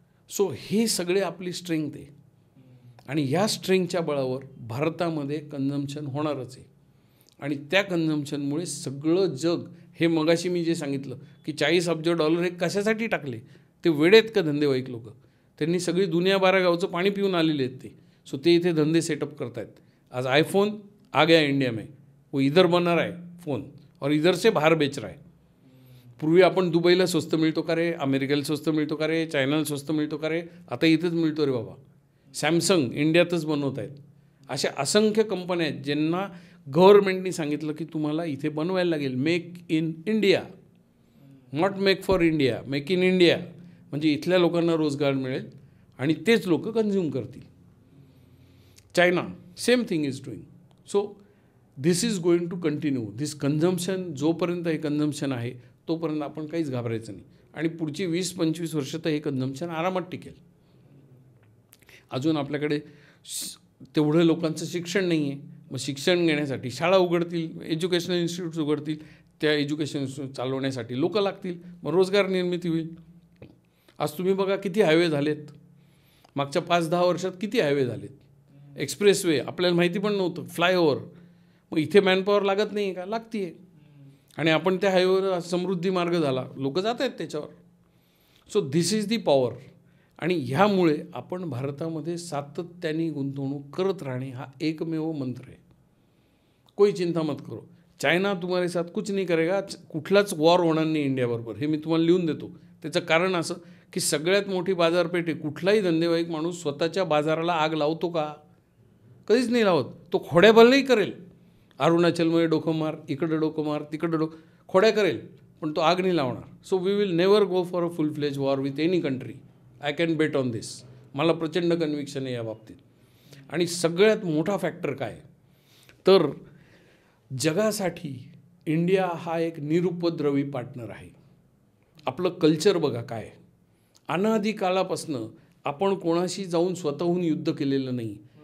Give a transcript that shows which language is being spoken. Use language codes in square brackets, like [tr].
[mr] So हे सगळे आपली स्ट्रेंथ आहे. आणि ह्या स्ट्रेंथच्या बळावर भारतामध्ये कन्झम्पशन होणारच आहे. आणि त्या कन्झम्पशनमुळे सगळं जग, हे मगाशी मी जे सांगितलं की $40 अब्ज हे कशासाठी टाकले, ते वेळेत का धंदेवाईक लोक, त्यांनी सगळी दुनिया 12 गावचं पाणी पिऊन आलेले आहेत ते. सो ते इथे धंदे सेटअप करत आहेत. [hi] आज आयफोन आ गया इंडिया में, वो इधर बना रहा है फ़ोन और इधर से बाहर बेच रहा है. [mr] पूर्वी आपण दुबईला स्वस्त मिळतो का रे, अमेरिकेला स्वस्त मिळतो का रे, चायनाला स्वस्त मिळतो का रे, आता इथेच मिळतो रे बाबा. सॅमसंग इंडियातच बनवत आहेत. अशा असंख्य कंपन्या आहेत ज्यांना गव्हर्नमेंटनी सांगितलं की तुम्हाला इथे बनवायला लागेल. [en] Make in India, not make for India, make in India. [mr] म्हणजे इथल्या लोकांना रोजगार मिळेल आणि तेच लोक कंझ्युम करतील. [en] China same thing is doing. So this is going to continue. This consumption, [mr] जोपर्यंत हे कन्झम्शन आहे तोपर्यंत आपण काहीच घाबरायचं नाही. आणि पुढची 20-25 वर्ष तर हे कन्झम्शन आरामात टिकेल. अजून आपल्याकडे तेवढं लोकांचं शिक्षण नाही आहे. मग शिक्षण घेण्यासाठी शाळा उघडतील, एज्युकेशनल इन्स्टिट्यूट्स उघडतील, त्या एज्युकेशन इन्स्टिट्यूट चालवण्यासाठी लोक लागतील, मग रोजगार निर्मिती होईल. आज तुम्ही बघा किती हायवे झालेत, मागच्या 5-10 वर्षात किती हायवे झालेत. एक्सप्रेसवे आपल्याला माहिती पण नव्हतं, फ्लायओव्हर. मग इथे मॅनपॉवर लागत नाही का? लागते आहे. आणि आपण त्या हायवेवर समृद्धी मार्ग झाला, लोक जात आहेत त्याच्यावर. [en] So this is the power. [mr] आणि ह्यामुळे आपण भारतामध्ये सातत्याने गुंतवणूक करत राहणे हा एकमेव मंत्र आहे. [hi] कोई चिंता मत करो, चायना तुम्हारे साथ कुछ नहीं करेगा. [mr] कुठलाच वॉर होणार नाही इंडियाबरोबर, हे मी तुम्हाला लिहून देतो. त्याचं कारण असं की सगळ्यात मोठी बाजारपेठ आहे. कुठलाही धंदेवाईक माणूस स्वतःच्या बाजाराला आग लावतो का? कधीच नाही लावत. तो खोड्याबलही करेल, अरुणाचलमध्ये डोकं मार, इकडं डोकं मार, तिकडं खोड्या करेल, पण तो आग नाही लावणार. [en] So we will never go for a full fledge war with any country. I can bet on this. [mr] मला प्रचंड कन्व्हिक्शन आहे या बाबतीत. आणि सगळ्यात मोठा फॅक्टर काय तर जगासाठी इंडिया हा एक निरुपद्रवी पार्टनर आहे. आपलं कल्चर बघा काय, अनादी काळापासनं आपण कोणाशी जाऊन स्वतःहून युद्ध केलेलं नाही.